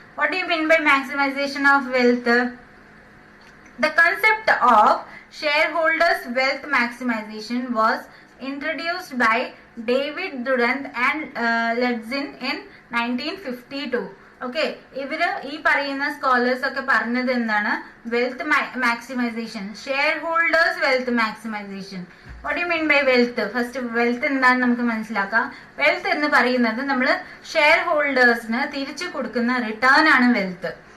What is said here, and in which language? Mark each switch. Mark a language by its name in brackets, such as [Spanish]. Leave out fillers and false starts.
[English] What do you mean by maximization of wealth? The concept of shareholders wealth maximization was introduced by David Durant and Ledzin in 1952. [Malayalam] Okay, ഇവര് ഈ പറയുന്ന scholars ഒക്കെ പറഞ്ഞത് എന്താണ്? [English] Wealth maximization, shareholders wealth maximization. What you mean by wealth? First wealth [Malayalam] എന്താണെന്ന് നമുക്ക് മനസ്സിലാക്കാം. Wealth എന്ന് പറയുന്നത് നമ്മൾ ഷെയർ ഹോൾഡേഴ്സിന് തിരിച്ചു കൊടുക്കുന്ന റിട്ടേൺ ആണ് വെൽത്ത്.